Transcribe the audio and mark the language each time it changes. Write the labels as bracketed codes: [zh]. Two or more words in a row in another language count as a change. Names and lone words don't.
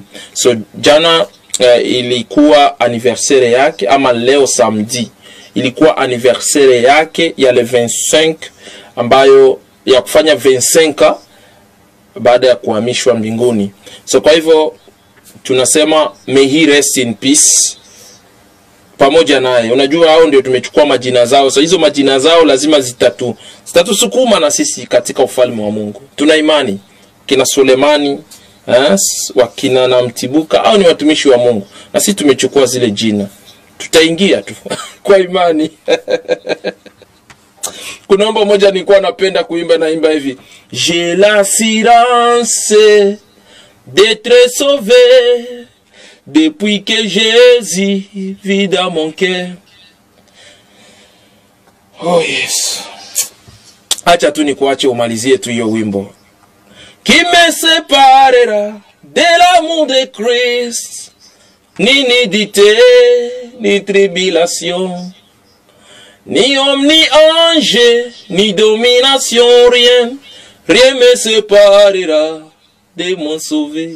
[sw] So jana ilikuwa anniversaire yake, ama leo samedi ilikuwa anniversaire yake ya le 25 ambayo ya kufanya 25 baada ya kuhamishwa mbinguni. So kwa hivyo tunasema [en] may he rest in peace [sw] pamoja naye. Unajua hao ndio tumechukua majina zao. So hizo majina zao lazima zitatusukuma na sisi katika ufalme wa Mungu. Tuna imani kina Sulemani, wakina na Mtibuka, au ni watumishi wa Mungu, na sisi tumechukua zile jina. Tutaingia tu kwa imani. Kuna wimbo moja nilikuwa napenda kuimba, naimba hivi: [fr] J'ai l'assurance d'être sauvé depuis que Jésus vit dans mon cœur. [en] Oh yes. [sw] Acha tu nikuache umalizie tu hiyo wimbo. [fr] Qui me séparera de l'amour de Christ, ni nudité, ni tribulation, ni homme, ni ange, ni domination, rien me séparera de mon sauvé.